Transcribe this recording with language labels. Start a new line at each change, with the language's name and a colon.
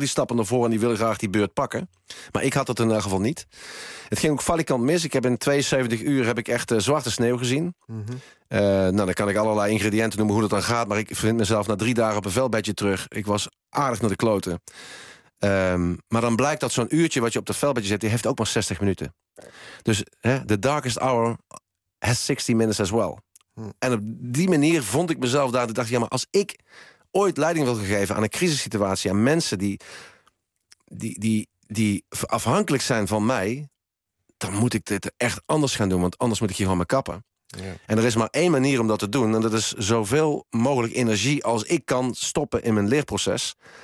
Dutch: Die stappen ervoor en die willen graag die beurt pakken. Maar ik had dat in elk geval niet. Het ging ook valikant mis. Ik heb in 72 uur heb ik echt zwarte sneeuw gezien. Mm-hmm. Nou, dan kan ik allerlei ingrediënten noemen hoe dat dan gaat. Maar ik vind mezelf na 3 dagen op een veldbedje terug. Ik was aardig naar de kloten. Maar dan blijkt dat zo'n uurtje wat je op de veldbedje zet, die heeft ook maar 60 minuten. Dus
English: the darkest hour has 60 minutes as well.
Dutch: En op die manier vond ik mezelf daar. Ik dacht, ja, maar als ik ooit leiding wil geven aan een crisissituatie, aan mensen die afhankelijk zijn van mij, dan moet ik dit echt anders gaan doen. Want anders moet ik hier gewoon mijn kappen. Ja. En er is maar één manier om dat te doen. En dat is zoveel mogelijk energie als ik kan stoppen in mijn leerproces.